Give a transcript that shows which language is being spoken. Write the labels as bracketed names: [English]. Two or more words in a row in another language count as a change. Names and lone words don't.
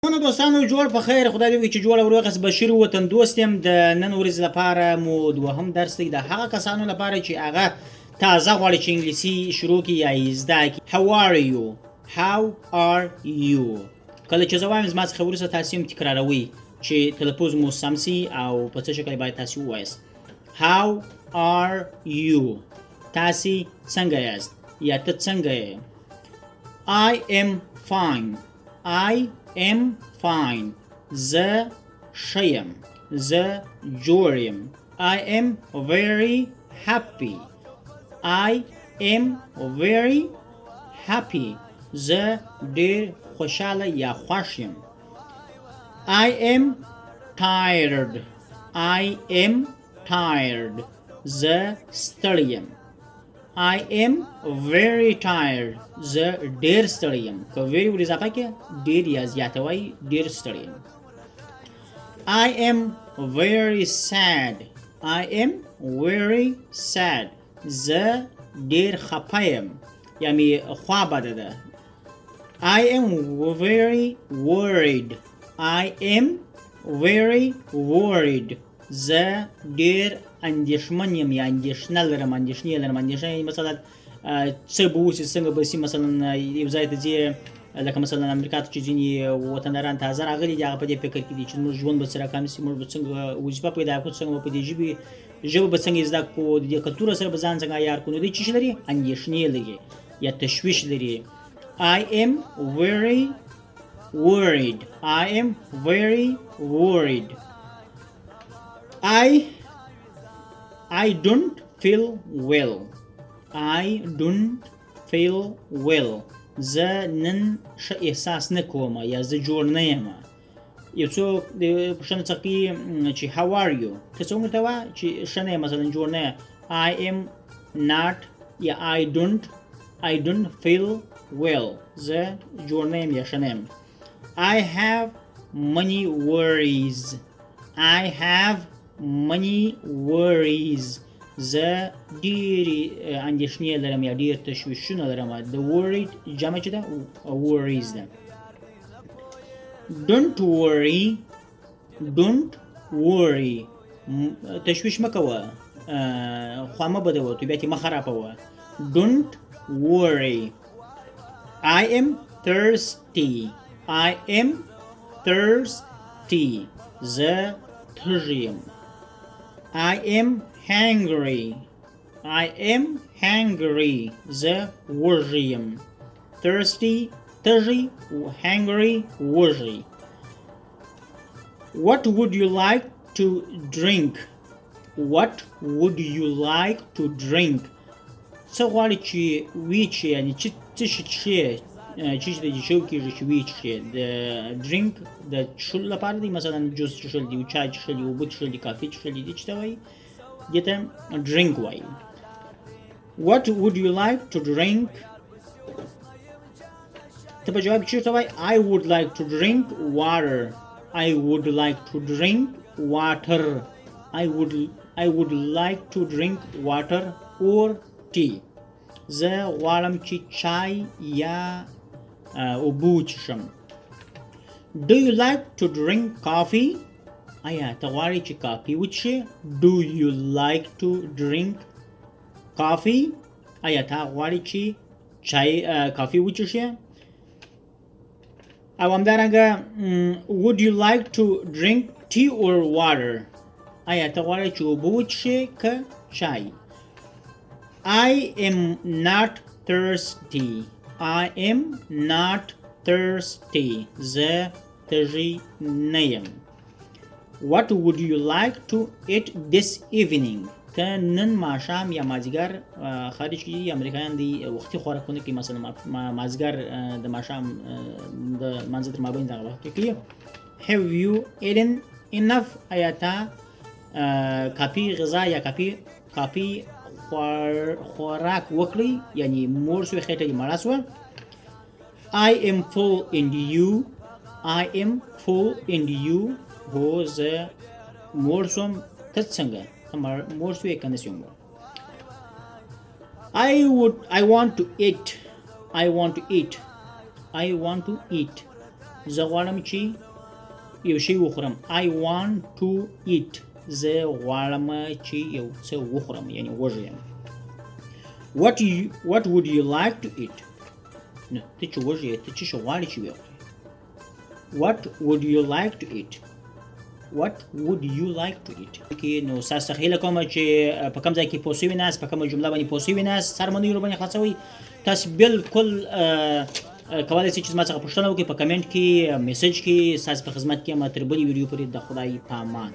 [Pashto] نو دوستانو جوړ په خیر خدای دې چې جوړ وروغس بشیر وطن دوست يم د نن ورځ لپاره مو دوهم درس دی د هغه کسانو لپاره چې هغه تازه غواړي چې انګلیسي شروع کړي یا یې زده کړي. [English] How are you? How are you? [Pashto] کله چې زه وایم زما څخه وروسته تاسې هم تکراروئ چې تلفظ مو سم سي او په څه شکل باید تاسې ووایاست. [English] How are you? [Pashto] تاسې څنګه یاست یا ته څنګه یې؟ [English] I am fine. I am fine. [Pashto] زه ښه یم. زه جوړ یم. [English] I am very happy. I am very happy. [Pashto] زه ډېر خوشحاله یا خوښ یم. [English] I am tired. I am tired. [Pashto] زه ستړی یم. [English] I am very tired. [Pashto] زه ډېر ستړی یم. که very ور اضافه کې ډېر یا زیاته وایي ډېر ستړی یم. [English] I am very sad. I am very sad. [Pashto] زه ډېر خفه یم یا مې خوا بده ده. [English] I am very worried. I am very worried. [Pashto] زه ډېر اندېښمن یم یا اندېښنه لرم اندېښنې لرم اندېښنه مثلا څه به وشي څنګه به شي مثلا یو ځای ته ځې لکه مثلا امریکا ته چې ځینې وطنداران تازه راغلي دي هغه په دې فکر کې دي چې زموږ ژوند به څه رقم شي موږ به څنګه وظیفه پیدا کړو څنګه به په دې ژبه به څنګه زده کړو د دې کلتور سره به ځان څنګه عیار کړو نو دوی څه لري اندېښنې لري یا تشویش لري. [English] I am very worried. I am very worried. I don't feel well. I don't feel well. [Pashto] زه نن ښه احساس نه کوم یا زه جوړ نه یم. یو څوک د پوښتنه څخه کوي چې [English] how are you؟ [Pashto] ته څه ورته وایه چې ښه نه یم مثلا جوړ نه یم. [English] I am not یا I don't feel well. [Pashto] زه جوړ نه یم یا ښه نه یم. [English] I have many worries. I have many worries. [Pashto] زه ډېرې اندېښنې لرم یا ډېر تشویشونه لرم. د worried جمع چې ده worries ده. [English] Don't worry. Don't worry. [Pashto] تشویش مه کوه خوا مه بدوه طبیعت یې مه خرابوه. [English] Don't worry. I am thirsty. I am thirsty. [Pashto] زه تږی یم. [English] I am hungry. I am hungry. [Pashto] زه وږی یم. [English] Thirsty تږی hungry وږی. What would you like to drink? What would you like to drink? [Pashto] څه غواړې چې ویچې یعنې څه شي څښې چې د شو کېږي چې ویچې د ډرینک د څښلو لپاره دی مثلا جوس څښل دي چای څښل دي اوبه څښل دي کافي څښل دي چې ته وایي دې ته ډرینک وایي. [English] What would you like to drink? [Pashto] ته په جواب کې څه وایي [English] I would like to drink water. I would like to drink water. I would like to drink water or tea. [Pashto] زه غواړم چې چای یا اوبه وڅښم. [English] Do you like to drink coffee? [Pashto] آیا ته غواړې چې کافي وڅښې؟ [English] Do you like to drink coffee? [Pashto] آیا ته غواړې چې کافي وڅښې؟ او همدارنګه [English] would you like to drink tea or water? [Pashto] آیا ته غواړې چې اوبه وڅښې که چای؟ [English] I am not thirsty. I am not thirsty. [Pashto] زه تږی نه یم. [English] What would you like to eat this evening? [Pashto] ته نن ماښام یا مازدیګر خارج کې دي امریکایان دي وختي خوراکونه کوي مثلا مازدیګر د ماښام د مانځه تر مابین دغه وخت کې کوي. [English] Have you eaten enough? [Pashto] آیا ته کافي غذا یا کافي خوراک وکړئ یعنی مور سوی خېټه دې مړه سوه. [English] I am full and you. I am full and you. [Pashto] هو زه مور سوم ته څنګه مور سوی که نه سوم. [English] I want to eat. I want to eat. I want to eat. [Pashto] زه غواړم چې یو شی وخورم. [English] I want to eat. [Pashto] زه غواړم چې یو څه وخورم یعنی وږی یم. [English] What would you like to eat؟ [Pashto] نه ته چې وږی یې ته څه شی غواړې چې وخورې. [English] What would you like to eat؟ What would you like to eat؟ [Pashto] کې نو تاسو څخه هیله کوم چې په کوم ځای کې پوه شوي ناست، په کومه جمله باندې پوه شوي ناست، څرمنیو باندې خلاصوئ. تاسو بالکل کولی شئ چې زما څخه پوښتنه وکړئ په کمنټ کې، میسج کې. ستاسو په خدمت کې یم تر بلې ویډیو پورې د خدای په امان.